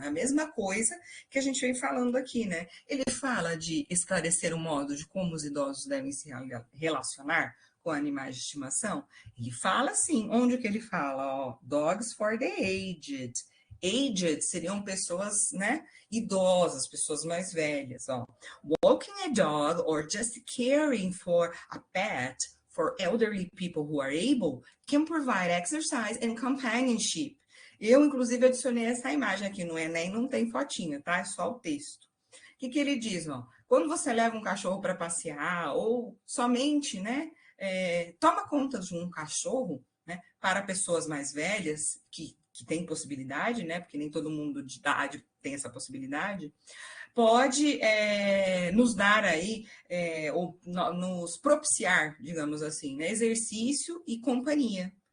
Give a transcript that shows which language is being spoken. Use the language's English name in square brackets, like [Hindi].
[Portuguese] É a mesma coisa que a gente vem falando aqui, né? Ele fala de esclarecer o modo de como os idosos devem se relacionar com animais de estimação. Ele fala assim, onde que ele fala? Ó, [English] dogs for the aged. [Portuguese] Aged seriam pessoas, né, idosas, pessoas mais velhas. Ó. [English] Walking a dog or just caring for a pet for elderly people who are able can provide exercise and companionship. [Portuguese] Eu, inclusive, adicionei essa imagem aqui no Enem, não tem fotinha, tá? É só o texto. O que ele diz? Ó? Quando você leva um cachorro para passear ou somente, né, toma conta de um cachorro, né, para pessoas mais velhas que têm possibilidade, né, porque nem todo mundo de idade tem essa possibilidade, pode nos dar aí, ou nos propiciar, digamos assim, né, exercício e companhia.